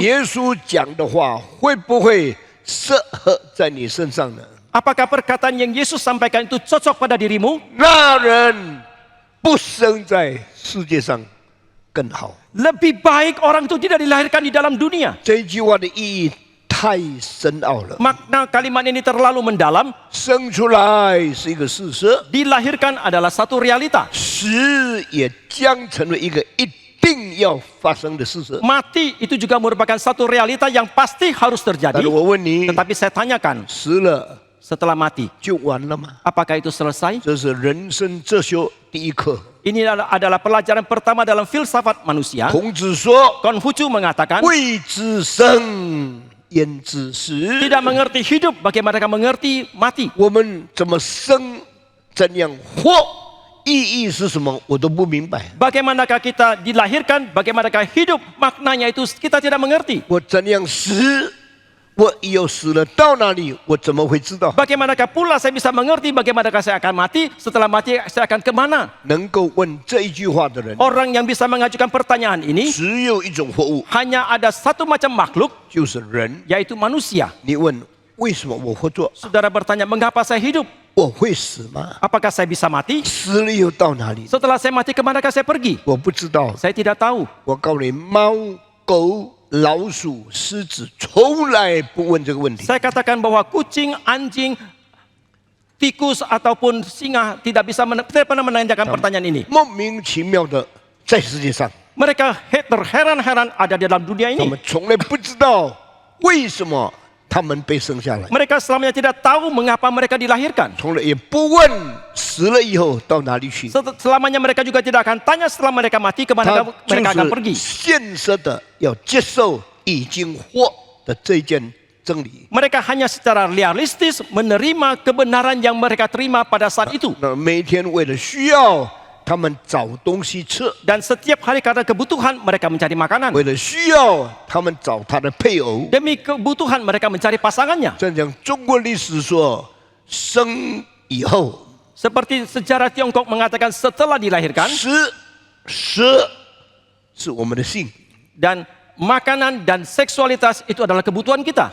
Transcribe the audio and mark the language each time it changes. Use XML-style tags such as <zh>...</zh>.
<zh>耶稣讲的话会不会适合在你身上呢？</zh> <id>apakah perkataan yang Yesus sampaikan itu cocok pada dirimu?</id> <zh>那人不生在世界上更好。</zh> <id>Lebih baik orang itu tidak dilahirkan di dalam dunia.</id> <zh>这句话的意义太深奥了。</zh> <id>Makna kalimat ini terlalu mendalam.</id> <zh>生出来是一个事实，</zh> <id>Dilahirkan adalah satu realita.</id> <zh>死也将成为一个一定要发生的事实。</zh> <id>Mati itu juga merupakan satu realita yang pasti harus</id> <zh>但</zh> <id>terjadi.</id> <zh>是我问你，</zh> <id>Tetapi saya tanyakan,</id> <zh>死了</zh> <id>setelah mati,</id> <zh>就完了吗？</zh> <id>apakah itu selesai?</id> <zh>这是人生哲学第一课。</zh> <id>Ini adalah pelajaran pertama dalam filsafat manusia.</id> <zh>孔子说</zh> <id>Konfucius mengatakan,</id> <zh>未知生，焉知死？</zh> <id>tidak mengerti hidup, bagaimanakah mengerti mati?</id> <zh>我们怎么生，怎样活，意义是什么，我都不明白。</zh> <id>Bagaimanakah kita dilahirkan, bagaimanakah hidup, maknanya itu kita tidak mengerti.</id> <zh>我怎样死，我以后死了到哪里，我怎么会知道？</zh> <id>Bagaimanakah pula saya bisa mengerti bagaimanakah saya akan mati, setelah mati saya akan kemana?</id> <zh>能够问这一句话的人，</zh> <id>Orang yang bisa mengajukan pertanyaan ini</id> <zh>只有一种活物，</zh> <id>hanya ada satu macam makhluk,</id> <zh>就是人。</zh> <id>yaitu manusia.</id> <zh>你问为什么我活着？</zh> <id>Saudara bertanya, mengapa saya hidup?</id> <zh>我会死吗？</zh> <id>Apakah saya bisa mati?</id> <zh>死了以后到哪里？</zh> <id>Setelah saya mati, kemanakah saya pergi?</id> <zh>我不知道。</zh> <id>Saya tidak tahu.</id> <zh>我告诉你，猫、狗、老鼠、狮子从来不问这个问题。</zh> <id>Saya katakan bahwa kucing, anjing, tikus ataupun singa tidak pernah menanyakan pertanyaan ini.</id> <zh>莫名其妙的在世界上，</zh> <id>Mereka terheran-heran ada di dalam dunia</id> <zh>他们从来不知道为什么他们被生下来，</zh> <id>Mereka selamanya tidak tahu mengapa mereka dilahirkan.</id> <zh>从来也不问死了以后到哪里去。</zh> <id>Selamanya mereka juga tidak akan tanya setelah mereka mati</id> <zh>他</zh> <id>kemana mereka akan</id> <zh>就</zh> <id>pergi.</id> <zh>是现实的要接受已经活的这件真理。</zh> <id>Mereka hanya secara realistis menerima kebenaran yang mereka terima pada saat itu.</id> <zh>那每天为了需要，他们找东西吃；</zh> <id>Dan setiap hari karena kebutuhan mereka mencari makanan.</id> <zh>为了需要，他们找他的配偶。</zh> <id>Demi kebutuhan mereka mencari pasangannya.</id> <zh>这样中国历史说，生以后</zh> <id>Seperti sejarah Tiongkok mengatakan setelah dilahirkan</id> <zh>蛇是我们的性，</zh> <id>dan makanan dan seksualitas itu adalah kebutuhan kita.</id>